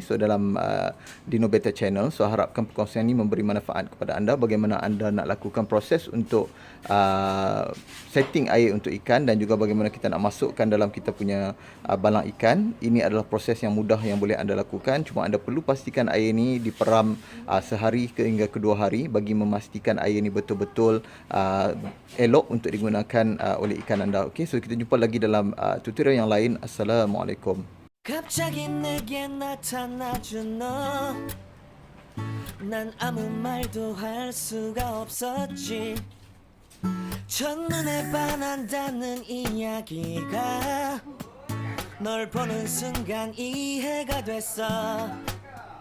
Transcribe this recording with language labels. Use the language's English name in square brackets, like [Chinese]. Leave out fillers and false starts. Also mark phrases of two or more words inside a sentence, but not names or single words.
[Malay] So dalam Dino Beta Channel, so harapkan perkongsian ini memberi manfaat kepada anda bagaimana anda nak lakukan proses untuk setting air untuk ikan dan juga bagaimana kita nak masukkan dalam kita punya balang ikan. Ini adalah proses yang mudah yang boleh anda lakukan. Cuma anda perlu pastikan air ini diperam sehari hingga kedua hari bagi memastikan air ini betul-betul elok untuk digunakan oleh ikan anda. Okey, so kita jumpa lagi dalam tutorial yang lain. Assalamualaikum. [Korean] 갑자기 내게 나타나준 너, 난 아무 말도 할 수가 없었지. 첫눈에 반한다는 이야기가 널 보는 순간 이해가 됐어.